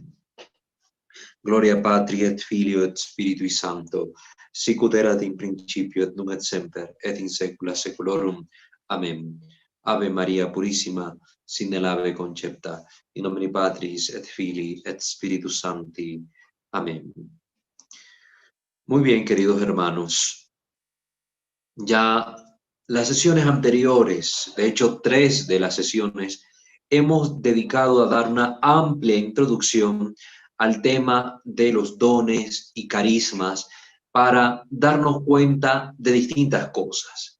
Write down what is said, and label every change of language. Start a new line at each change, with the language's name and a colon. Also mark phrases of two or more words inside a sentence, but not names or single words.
Latin: Gloria Patri et Filio et Spiritui Sancto, sicut erat in principio et nunc et semper, et in saecula saeculorum. Amen. Ave Maria Purissima, sin nell'ave concepta, in nomine Patris et Filii et Spiritus Sancti.
Spanish: Amén. Muy bien, queridos hermanos. Ya las sesiones anteriores, de hecho 3 de las sesiones, hemos dedicado a dar una amplia introducción al tema de los dones y carismas para darnos cuenta de distintas cosas.